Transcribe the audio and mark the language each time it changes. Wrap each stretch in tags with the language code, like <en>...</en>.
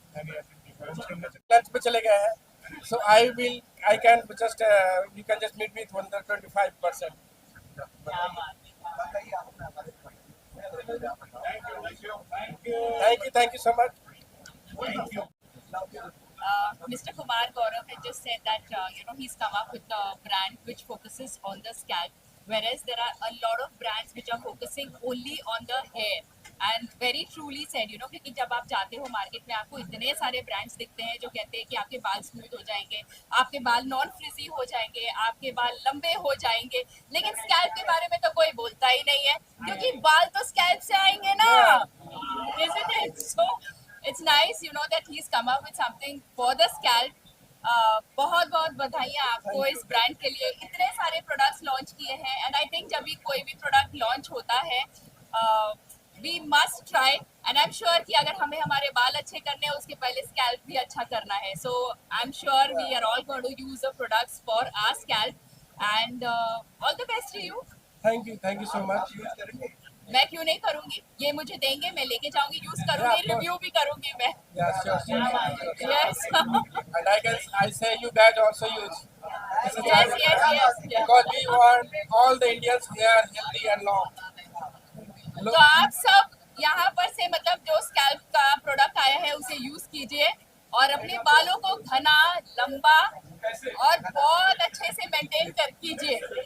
<hi>Lunch पे चले गए हैं.</hi> <en>So I can just you can just meet with 125%. Thank you so much. Thank you. Mr. Kumar Gaurav had just said that he's come up with a brand which focuses on the scalp, whereas there are a lot of brands which are focusing only on the hair. And very truly said,</en> <hi>क्योंकि जब आप जाते हो market में आपको इतने सारे brands दिखते हैं जो कहते हैं कि आपके बाल स्मूथ हो जाएंगे, आपके बाल नॉन फ्रिजी हो जाएंगे, आपके बाल लंबे हो जाएंगे, लेकिन स्कैल्प के बारे में तो कोई बोलता ही नहीं है क्योंकि बाल तो स्कैल्प से आएंगे ना,</hi> <en>isn't it? So it's nice, that he's come up with something for the scalp.</en> <hi>बहुत बहुत बधाइयाँ आपको इस ब्रांड के लिए, इतने सारे प्रोडक्ट्स लॉन्च किए हैं</hi> <en>and I think</en> <hi>जब भी कोई भी प्रोडक्ट लॉन्च होता है</hi> <en>we must try and I am sure</en> <hi>कि अगर हमें हमारे बाल अच्छे करने हैं उसके पहले स्कैल्प भी अच्छा करना है.</hi> <en>So I am sure we are all going to use the products for our scalp and all the best to you. Thank you so much.</en> <hi>मैं क्यों नहीं करूंगी, ये मुझे देंगे, मैं लेके जाऊंगी, यूज करूंगी, रिव्यू भी करूंगी मैं.</hi> <en>Yes. And I say you guys also use. Yes. Because we want all the Indians here healthy and long.</en> <hi>तो आप सब यहाँ पर से मतलब जो स्कैल्प का प्रोडक्ट आया है उसे यूज कीजिए और अपने बालों को घना, लंबा और बहुत अच्छे से मेंटेन कर कीजिए.</hi>